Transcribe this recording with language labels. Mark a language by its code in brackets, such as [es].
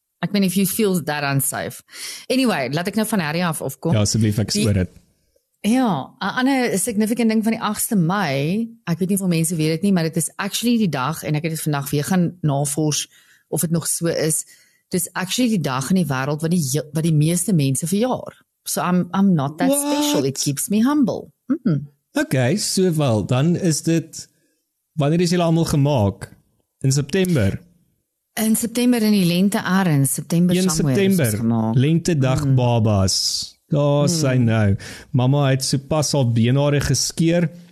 [af] Ek weet nie [en] if you feel that unsafe. [af] Anyway, laat ek nou van Harry af opkom. Ja, asseblief, ek sweer dit. Ja, 'n ander significant ding van die 8de Mei, ek weet nie of mense weet dit nie, maar dit is actually die dag, en ek het dit vandag weer gaan navors of dit nog so is, dit is actually die dag in die wêreld wat die meeste mense verjaar. [en] So I'm not that special, it keeps me humble. [af] Okay, so wel, dan is dit, wanneer is julle almal gemaak? In September? In September in die lente arends, September 1 September, lentedag babas. Daar sy nou. Mamma het sopas al beenhare geskeer.